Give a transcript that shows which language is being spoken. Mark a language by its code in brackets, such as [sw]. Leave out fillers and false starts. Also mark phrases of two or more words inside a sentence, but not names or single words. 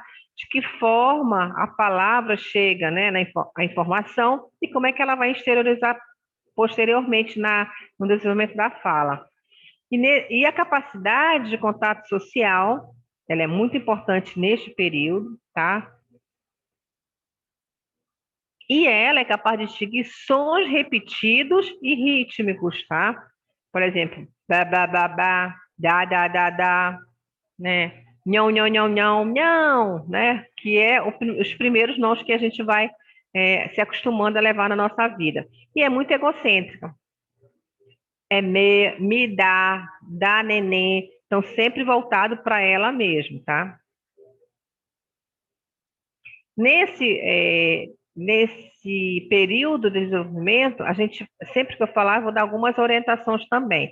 [pt] De que forma a palavra chega, né, a informação e como é que ela vai exteriorizar posteriormente no desenvolvimento da fala. E a capacidade de contato social, ela é muito importante neste período, tá? E ela é capaz de distinguir sons repetidos e rítmicos, tá? Por exemplo, ba, ba, ba, ba, da, né? Nhão, nhão, nhão, nhão, nhão, né? Que é os primeiros nós que a gente vai se acostumando a levar na nossa vida. E é muito egocêntrica. É me dá neném. Então, sempre voltado para ela mesmo, tá? Nesse período de desenvolvimento, a gente, sempre que eu falar, vou dar algumas orientações também.